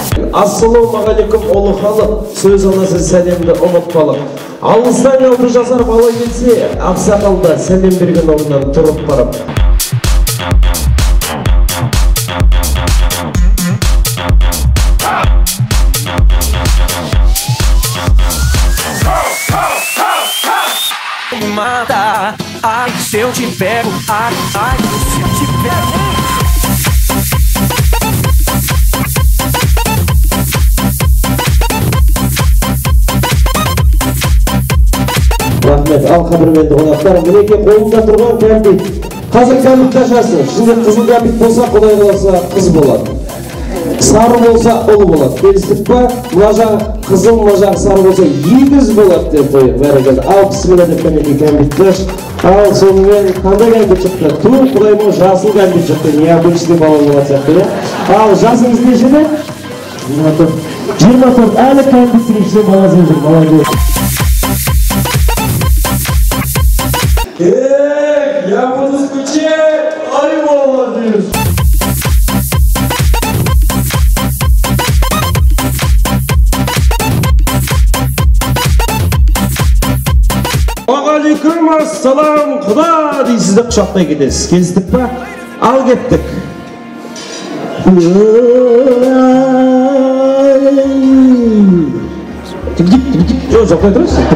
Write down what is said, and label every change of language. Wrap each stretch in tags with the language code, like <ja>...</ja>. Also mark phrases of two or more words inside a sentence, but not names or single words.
<kk>Ассалаумағалейкум ұлы халық, сөз анасы сәлемді ұмытпалық. Алыстан 6 жасар бала келсе, ақсақалда сәлем берген орнынан тұрып барып.</kk> <pt>Mata, ai, se eu te pego, ai, se eu te pego.</pt> <kk>Рахмет, ал қадірменді қонақтар, мінеке қолында тұрған кәмпит. Қазір кәмпит қашасы, ішінде қызыл кәмпит болса, Құдай қаласа қыз болады. Сары болса, ұл болады. Келістік па? Мына жағы қызыл, мына жағы сары болса, егіз болады деп қойып, бәрекелді. Ал бісміллә деп кәмпит кәмпитті. Ал сонымен қандай кәмпит шықты? Тұр, Құдайым жасыл кәмпит шықты. Необычный бала болады сияқты. Ал жасыңыз нешеде? 24. Әлі кәмпиттің ішінде баласы жүр, молодец.</kk> <ru>Я буду скучать,</ru> <kk>ай, молодец!</kk> <ar>عليكم السلام,</ar> <kk>құда дейсізді құшақтай кетесіз. Келістік па? Ал кеттік. Жоқтай тұрасыз?</kk>